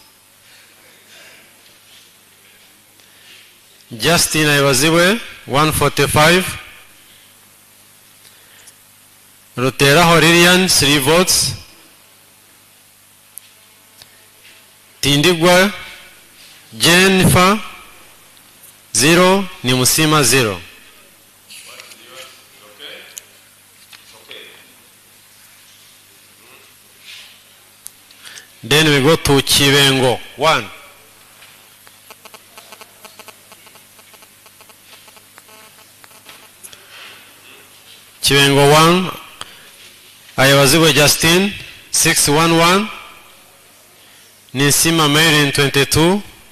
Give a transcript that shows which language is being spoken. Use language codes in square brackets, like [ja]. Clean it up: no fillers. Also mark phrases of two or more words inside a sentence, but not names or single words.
[en] Justin Ayabaziwe, 145. Ruteraho Lilian, 3 votes. Tindigwa Jennifer, 0. Nimusima, 0. Then we go to Chivengo, 1. Chivengo 1, Ayabaziwe Justin, 611. Nisima Marin, 22.